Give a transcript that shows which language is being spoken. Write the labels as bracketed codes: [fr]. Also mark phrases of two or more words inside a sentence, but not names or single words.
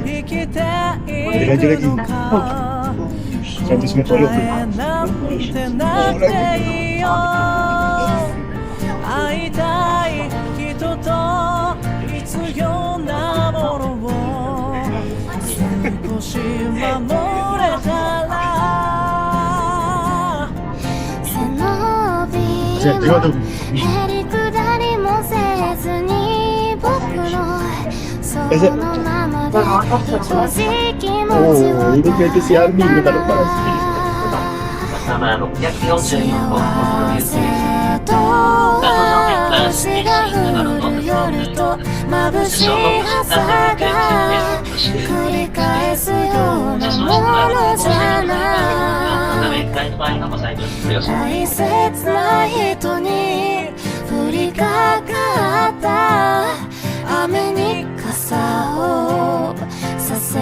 [ms] Dia laju lagi. 190. Oh, lagi. [ja] 会いたい人と必要なものを少し守れたら [ms] Azat, tengok tu. [ja] へりくだりもせずに僕のそのままで正直気持ち [ms] Oh, [ja] を [ms] ini kereta si Army dia tak lepas. [ja] 浅間644号東京行きです。と星が降る夜と眩しい朝が繰り返すようなものじゃない大切な人に降りかかった雨に傘をさせ